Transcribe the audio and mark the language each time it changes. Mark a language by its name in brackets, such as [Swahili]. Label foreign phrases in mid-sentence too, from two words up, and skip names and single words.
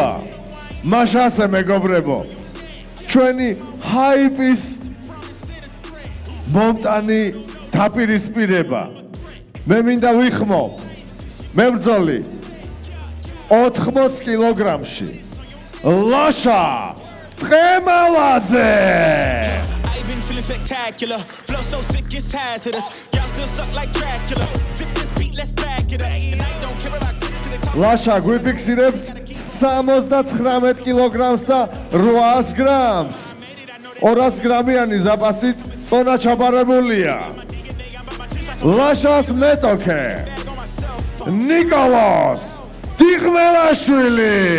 [Georgian] მაშასე მეგობრებო, ჩვენი ჰაიპის მომტანი დაპირისპირება. მე მინდა ვიხმო მებრძოლი 80 კილოგრამში ლაშა ტყემალაძე. [English] Feeling spectacular, flow so sick it's hazardous. Y'all still suck like Dracula. Zip this beat, let's back it up. And I don't care about critics to the top. [Georgian] ლაშა გვიფიქსირებს 79 კილოგრამს და 800 გრამს. 200 გრამიანი ზაპასით წონა ჩაბარებულია. ლაშას მეტოქე ნიკოლოს დიღმელაშვილი.